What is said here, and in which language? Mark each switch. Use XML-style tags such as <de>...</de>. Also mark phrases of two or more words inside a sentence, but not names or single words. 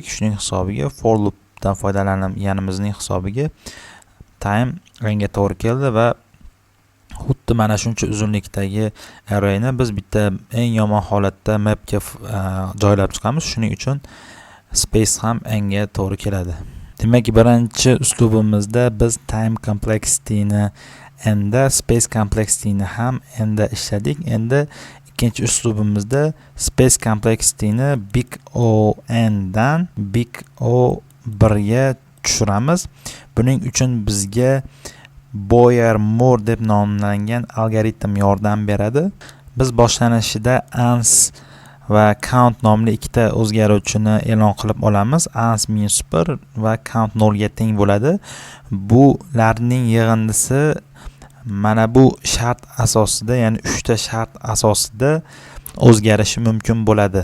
<uz>Shuning hisobiga</uz> <en>for loopdan</en> <uz>foydalanganimizning hisobiga time n ga to'g'ri keldi va xuddi mana shuncha uzunlikdagi arrayni biz bitta eng yomon holatda mapga joylab chiqamiz. Shuning uchun space ham n ga to'g'ri keladi. Demak, birinchi uslubimizda biz</uz> <en>time complexity-ni</en> <uz>n da,</uz> <en>space complexity-ni</en> <uz>ham n da ishladik. Endi ikkinchi uslubimizda</uz> <en>space complexity-ni big O n</en> <uz>dan</uz> <en>big O 1</en> <uz>ga tushiramiz. Buning uchun bizga Boyer-Moore deb nomlangan algoritm yordam beradi. Biz boshlanishida ans va count nomli ikkita o'zgaruvchini e'lon qilib olamiz. Ans -1 va count 0 ga teng bo'ladi. Bularning yig'indisi mana bu shart asosida, ya'ni 3 ta shart asosida o'zgarishi mumkin bo'ladi.</uz>